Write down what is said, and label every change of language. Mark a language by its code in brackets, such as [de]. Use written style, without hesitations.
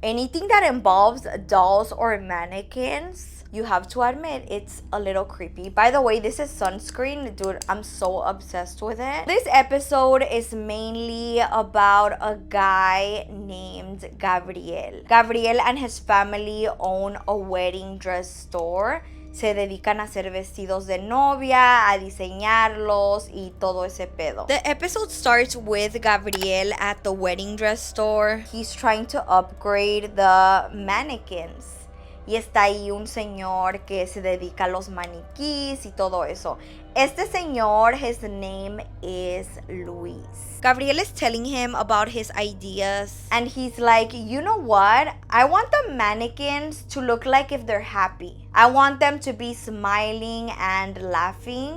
[en] Anything that involves dolls or mannequins, you have to admit it's a little creepy. By the way, this is sunscreen. Dude, I'm so obsessed with it. This episode is mainly about a guy named Gabriel. Gabriel and his family own a wedding dress store. [es] Se dedican a hacer vestidos de novia, a diseñarlos y todo ese pedo. [en] The episode starts with Gabriel at the wedding dress store. He's trying to upgrade the mannequins. [es] Y está ahí un señor que se dedica a los maniquís y todo eso. Este señor, [en] his name is Luis. Gabriel is telling him about his ideas. And he's like, you know what? I want the mannequins to look like if they're happy. I want them to be smiling and laughing.